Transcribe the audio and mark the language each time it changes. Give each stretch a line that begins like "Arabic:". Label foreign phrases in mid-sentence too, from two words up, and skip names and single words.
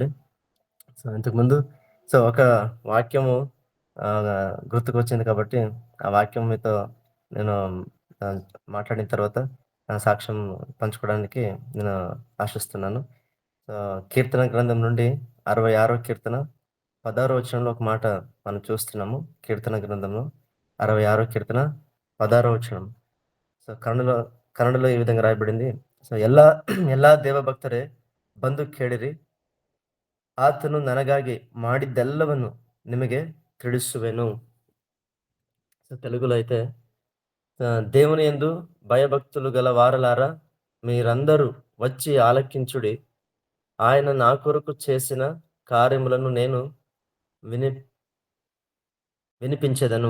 Telugu: ఇంతకుముందు ఒక వాక్యము గుర్తుకొచ్చింది కాబట్టి, ఆ వాక్యం మీతో నేను ఆహ్, మాట్లాడిన తర్వాత సాక్ష్యం పంచుకోవడానికి నేను ఆశిస్తున్నాను. కీర్తన గ్రంథం నుండి 66 కీర్తన 16 వచనంలో ఒక మాట మనం చూస్తున్నాము. కీర్తన గ్రంథంలో 66 కీర్తన 16 వచనం. కన్నడలో కన్నడలో ఈ విధంగా రాయబడింది.
Kannada: ಎಲ್ಲಾ ಎಲ್ಲಾ ದೇವಭಕ್ತರೇ ಬಂದು ಕೇಳಿರಿ, ಆತನು ನನಗಾಗಿ ಮಾಡಿದ್ದೆಲ್ಲವನ್ನು ನಿಮಗೆ ತಿಳಿಸುವೆನು.
Telugu: తెలుగులో అయితే దేవుని యందు భయభక్తులు గల వారలారా, మీరందరూ వచ్చి ఆలకించుడి. ఆయన నా కొరకు చేసిన కార్యములను నేను విని వినిపించెదను.